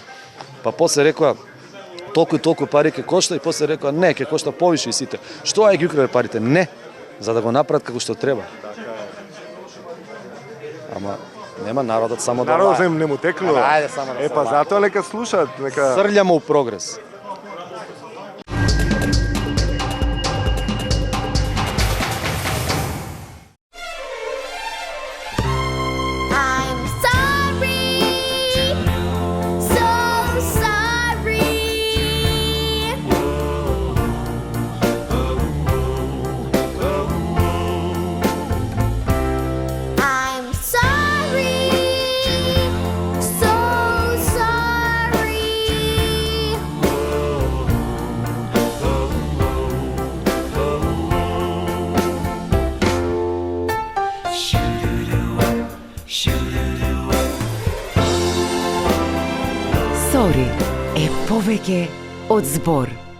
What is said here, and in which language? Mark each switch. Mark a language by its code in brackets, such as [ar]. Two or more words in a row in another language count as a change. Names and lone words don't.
[mk] Па после рекоа толку и толку пари ќе кошта и после рекоа не, ќе кошта повише и сите. Што ај ги украде парите? Не. За да го направат како што треба. Ама нема народот само да Народот не му текнува. Ајде само да. Па затоа нека слушаат, нека срљамо у прогрес. [en] I'm sorry, so sorry. I'm sorry, so sorry. [mk] Сори е повеќе од збор.